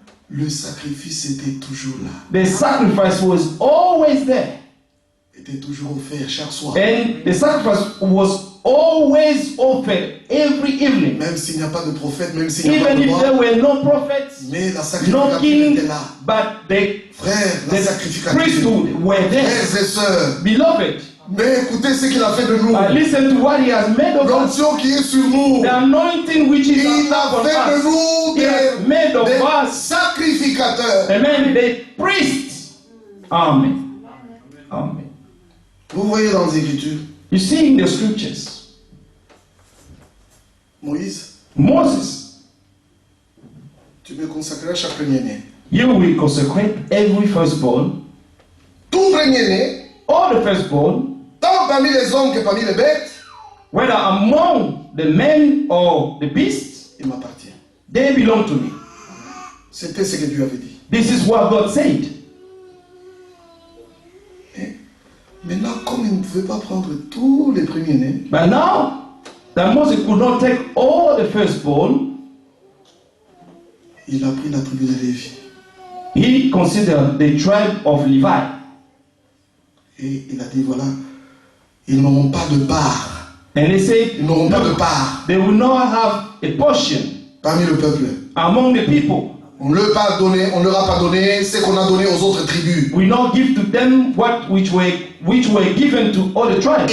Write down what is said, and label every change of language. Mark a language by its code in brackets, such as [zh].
[fr] Le sacrifice était toujours là, [en] The sacrifice was always there. [fr] était toujours offert chaque soir. [en] And the sacrifice was always offered every evening. [fr] Même s'il n'y a pas de prophète, même s'il n'y a pas [en] Even [fr] de [en] if there [fr] roi, [en] were no prophets, [fr] mais la [en] no [fr] sacrificature [en] king, [fr] était là. [en] but the [fr] Frères, la sacrificature. [en] priesthood were there. [fr] Frères et sœurs, [en] Beloved, [fr] mais écoutez ce qu'il a fait de nous. [en] listen to what he has made of us. [fr] L'onction qui est sur nous. [en] The anointing which is [fr] Il a [en] upon [fr] fait de [en] us. [fr] nous [en] He has made of [fr] des [en] us, [fr] sacrificateurs. [en] amen, the priests. Amen. Amen. [fr] Vous voyez dans les Écritures, [en] You see in the scriptures, [fr] Moïse, [en] Moses, [fr] tu me consacreras chaque premier-né. [en] you will consecrate every firstborn, [fr] Tout premier-né, [en] all the firstborn, [fr] tant parmi les hommes que parmi les bêtes, [en] whether among the men or the beasts, [fr] il m'appartient. [en] they belong to me. [fr] C'était ce que Dieu avait dit. [en] This is what God said. [fr] Mais maintenant, comme il ne pouvait pas prendre tous les premiers-nés, [en] But now that Moses could not take all the firstborn, [fr] il a pris la tribu de Lévi. [en] he considered the tribe of Levi. [fr] Et il a dit, voilà, ils n'auront pas de part. [en] And they said, [fr] Ils n'auront pas de [en] no, [fr] part [en] they will not have a portion [fr] parmi le peuple. [en] among the people. [fr] On ne leur a pas donné ce qu'on a donné aux autres tribus. [en] We not give to them which were given to all the tribes.